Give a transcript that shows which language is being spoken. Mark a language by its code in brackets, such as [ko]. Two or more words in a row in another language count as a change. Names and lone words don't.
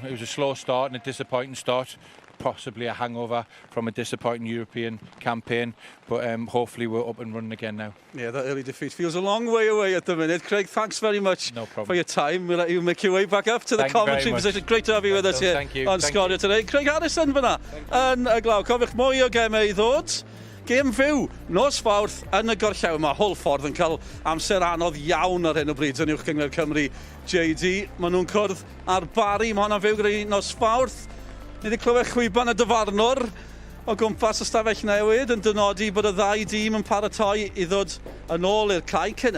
[en] It was a slow start and a disappointing start, possibly a hangover from a disappointing European campaign, but hopefully we're up and running again now. Yeah, that early defeat feels a long way away at the minute. Craig, thanks very much for your time. We'll let you make your way back up to the commentary position. Great to have you with us here on Scorio today. [cy] Craig Harrison fyna yn y glaw. Cofiwch mwy o gemau I ddod. Gêm fyw, nos Fawrth yn y gorllewin. Mae Holford yn cael amser anodd iawn ar hyn o bryd yn uwch gyngor Cymru JD. Maen nhw'n cwrdd ar Bari, mae hwnna'n fyw gyda'i nos Fawrth. Ni wedi clywed chwiban y dyfarnwr o gwmpas y stafell newid yn dynodi bod y ddau dîm yn paratoi I ddod yn ôl i'r cae cyn.